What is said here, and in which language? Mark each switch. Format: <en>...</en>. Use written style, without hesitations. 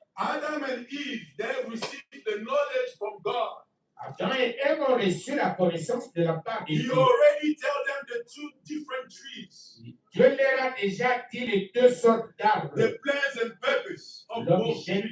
<en>Adam and Eve, they received the knowledge from God.</en> <fr>Adam et Ève ont reçu la connaissance de la part de</fr> <en>He</en> <fr>Dieu.</fr> <en>already told them the two different trees,</en> <fr>Dieu leur a déjà dit les deux sortes d'arbres.</fr> <en>the plans and purpose of both trees,</en>